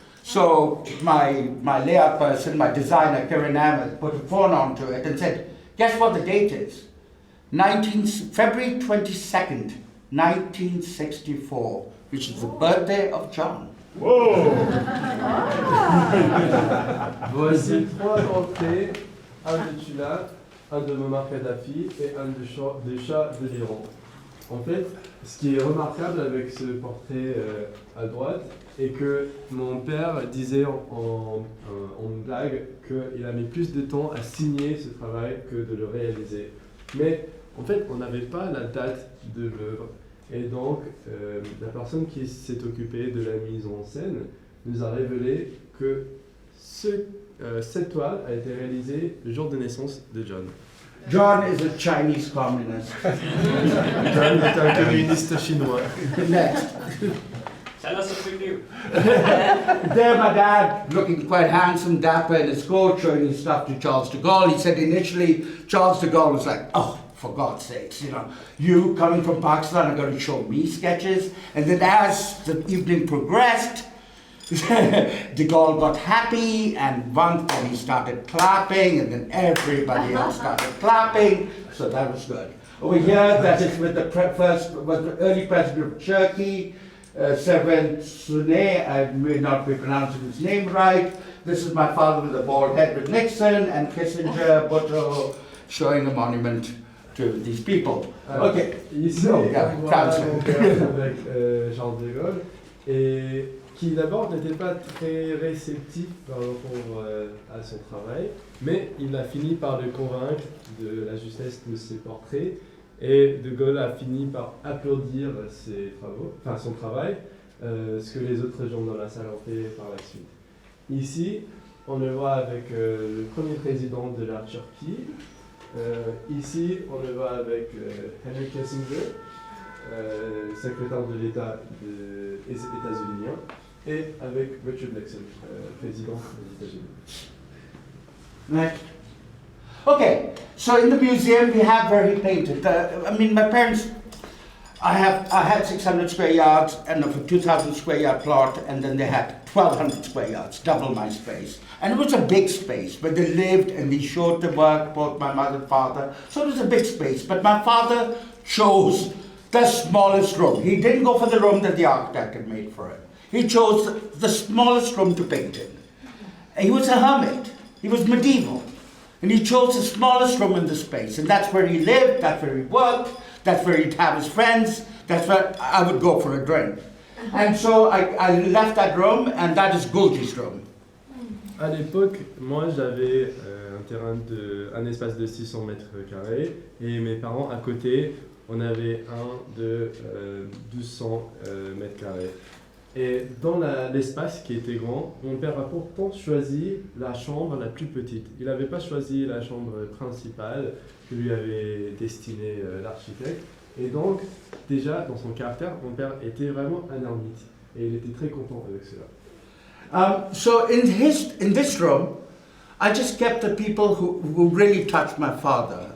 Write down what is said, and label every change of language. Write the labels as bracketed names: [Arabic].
[English] So my layout person, my designer, Kiran Ahmed, put a phone onto it and said, guess what the date is? February 22nd, 1964, which is the birthday of John. [French] Voici 3 entrées, un de Tula, un de Muammar Kadhafi et un de Shah de l'Iran. En fait, ce qui est remarquable avec ce portrait à droite est que mon père disait en blague qu'il a mis plus de temps à signer ce travail que de le réaliser. Mais en fait, on n'avait pas la date de l'œuvre. Et donc, la personne qui s'est occupée de la mise en scène nous a révélé que cette toile a été réalisée le jour de naissance de John. [English] John is a Chinese communist. [French] John est un communiste chinois. [English] Next. Tell us what we do. There my dad, looking quite handsome, dapper in his coat, showing his stuff to Charles de Gaulle. He said initially, Charles de Gaulle was like, oh, for God's sakes, you coming from Pakistan are going to show me sketches. And then as the evening progressed, de Gaulle got happy, and once then he started clapping, and then everybody else started clapping, so that was good. Over here, that is with the early president of Turkey, Seven Sune, I may not be pronouncing his name right. This is my father with a bald head with Nixon, and Kissinger, Bhutto, showing a monument to these people. Okay. [French] Ici, [English] No, [French] on [English] yeah, [French] voit [English] translate. [French] mon père avec Charles de Gaulle, et qui d'abord n'était pas très réceptif par rapport à son travail, mais il a fini par le convaincre de la justesse de ses portraits, et de Gaulle a fini par applaudir son travail, ce que les autres gens dans la salle ont fait par la suite. Ici, on le voit avec le premier président de la Turquie. Ici, on le voit avec Henry Kissinger, secrétaire de l'État des États-Unis, et avec Richard Nixon, président des États-Unis. [English] Next. Okay, so in the museum we have where he painted. My parents, I had 600 square yards and of a 2,000 square yard plot, and then they had 1,200 square yards, double my space. And it was a big space where they lived and they showed the work, both my mother and father. So it was a big space, but my father chose the smallest room. He didn't go for the room that the architect had made for him. He chose the smallest room to paint in. And he was a hermit. He was medieval. And he chose the smallest room in the space. And that's where he lived, that's where he worked, that's where he'd have his friends, that's where I would go for a drink. And so I left that room, and that is Gulgee's room. [French] À l'époque, moi j'avais un espace de 600 mètres carrés, et mes parents à côté, on avait un de 1200 mètres carrés. Et dans l'espace qui était grand, mon père a pourtant choisi la chambre la plus petite. Il n'avait pas choisi la chambre principale que lui avait destinée l'architecte. Et donc, déjà, dans son caractère, mon père était vraiment un ermite. Et il était très content avec cela. [English] So in this room, I just kept the people who really touched my father.